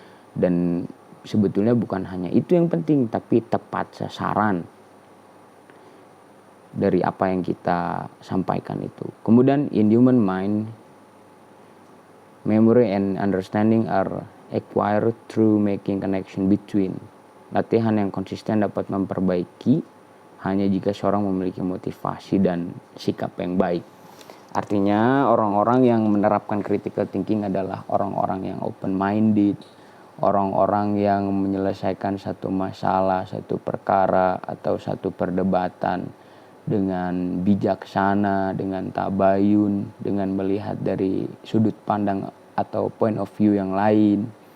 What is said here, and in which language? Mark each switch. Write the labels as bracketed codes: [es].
[id] Dan sebetulnya bukan hanya itu yang penting, tapi tepat sasaran dari apa yang kita sampaikan itu. Kemudian [en] in human mind, memory and understanding are acquired through making connection between. [id] Latihan yang konsisten dapat memperbaiki hanya jika seorang memiliki motivasi dan sikap yang baik. Artinya orang-orang yang menerapkan critical thinking adalah orang-orang yang [en] open minded, [id] orang-orang yang menyelesaikan satu masalah, satu perkara atau satu perdebatan dengan bijaksana, dengan tabayun, dengan melihat dari sudut pandang atau [en] point of view [id] yang lain.